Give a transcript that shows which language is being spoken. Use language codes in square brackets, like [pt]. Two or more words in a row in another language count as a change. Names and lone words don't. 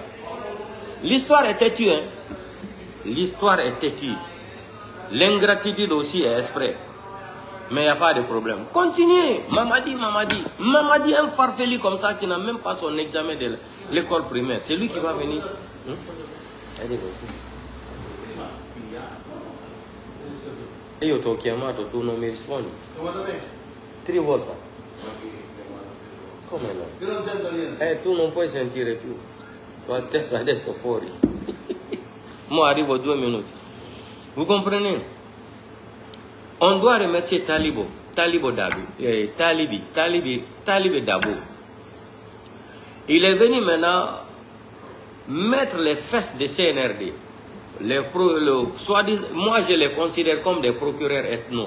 [fr] L'histoire est têtue, hein. L'histoire est têtue. L'ingratitude aussi est exprès. Mais il n'y a pas de problème. Continuez. Mamadi, un farfelu comme ça qui n'a même pas son examen de l'école primaire. C'est lui qui va venir. [it] E io ti ho chiamato, tu non mi rispondi. 3 volte. Come no? Io non sento niente. Tu non puoi sentire più. Tua testa adesso fuori. Moi arrivo 2 minuti. [fr] Vous comprenez? On doit remercier Talibé Dabo. Il est venu maintenant mettre les fesses de CNRD. Moi, je les considère comme des procureurs ethnos.